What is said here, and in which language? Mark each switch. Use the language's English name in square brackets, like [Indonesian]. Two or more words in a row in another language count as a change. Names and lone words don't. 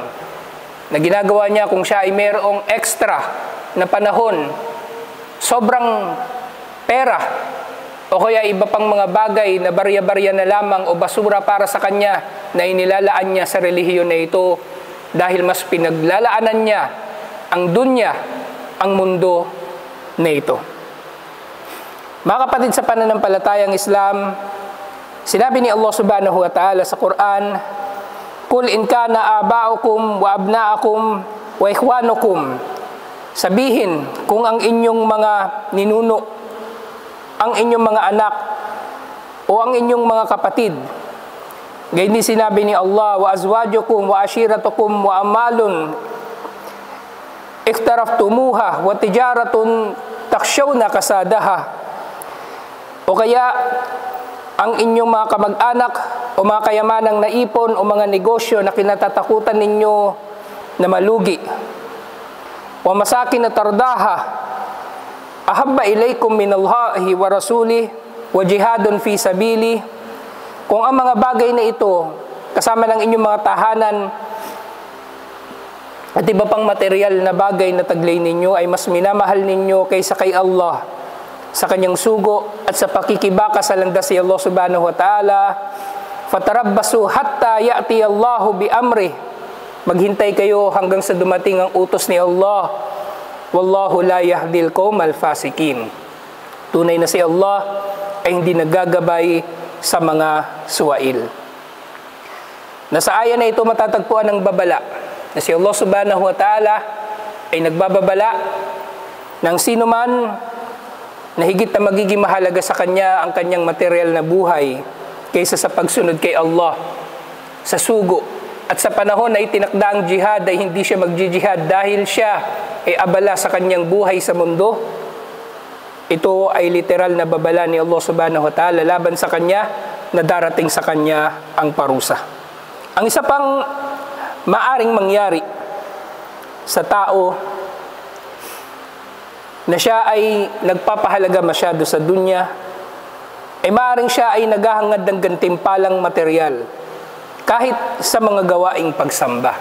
[Filipino] Na ginagawa niya kung siya ay mayroong extra na panahon, sobrang pera, o kaya iba pang mga bagay na barya-barya na lamang o basura para sa kanya na inilalaan niya sa relihiyon na ito dahil mas pinaglalaanan niya ang dunya, ang mundo na ito. Mga kapatid sa pananampalatayang Islam, sinabi ni Allah [Arabic] سبحانه وتعالى [Filipino] sa Quran, [Arabic] "قل إن كان آباؤكم وأبناؤكم وإخوانكم." [Filipino] Sabihin, kung ang inyong mga ninuno, ang inyong mga anak, o ang inyong mga kapatid. Gayon din sinabi ni Allah, [Arabic] "وأزواجكم وعشيرتكم وأموال اقترفتموها وتجارة تخشون كسادها." [Filipino] O kaya, ang inyong mga kamag-anak o mga kayamanang naipon o mga negosyo na kinatatakutan ninyo na malugi. [Arabic] "ومساكن ترضونها أحب إليكم من الله ورسوله وجهاد في سبيله." [Filipino] Kung ang mga bagay na ito, kasama ng inyong mga tahanan at iba pang material na bagay na taglay ninyo ay mas minamahal ninyo kaysa kay Allah, sa kanyang sugo at sa pakikibaka sa landas ni Allah [Arabic] سبحانه وتعالى, فتربصوا حتى يأتي الله بأمره. [Filipino] Maghintay kayo hanggang sa dumating ang utos ni Allah. [Arabic] والله لا يهدي القوم الفاسقين. [Filipino] Tunay na si Allah ay hindi nagagabay sa mga suwail. Nasa aya na ito matatagpuan ang babala na si Allah [Arabic] سبحانه وتعالى [Filipino] ay nagbababala ng sino man na higit na magiging mahalaga sa kanya ang kanyang material na buhay kaysa sa pagsunod kay Allah sa sugo. At sa panahon na itinakda ang jihad ay hindi siya magjihad dahil siya ay abala sa kanyang buhay sa mundo. Ito ay literal na babala ni Allah [Arabic] سبحانه وتعالى [Filipino] laban sa kanya na darating sa kanya ang parusa. Ang isa pang maaring mangyari sa tao na siya ay nagpapahalaga masyado sa dunya, ay maaaring siya ay naghahangad ng gantimpalang material kahit sa mga gawaing pagsamba.